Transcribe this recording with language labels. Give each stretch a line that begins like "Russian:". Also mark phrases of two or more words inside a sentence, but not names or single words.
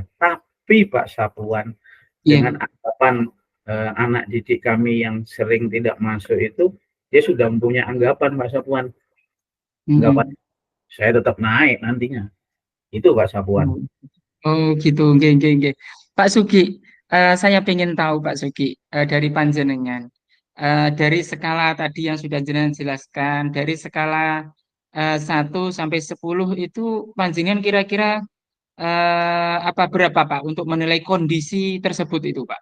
Indonesian: Tapi Pak Safwan, dengan anggapan anak didik kami yang sering tidak masuk itu, dia sudah mempunyai anggapan Pak Safwan. Anggapan saya tetap naik nantinya. Itu Pak Safwan. Oh gitu,
Javanese: nggih, nggih, nggih.
Indonesian: Pak Sugi, saya ingin tahu Pak Sugi, dari panjenengan, dari skala tadi yang sudah jenengan jelaskan, dari skala 1 sampai 10 itu panjenengan kira-kira apa berapa Pak untuk menilai kondisi tersebut itu Pak?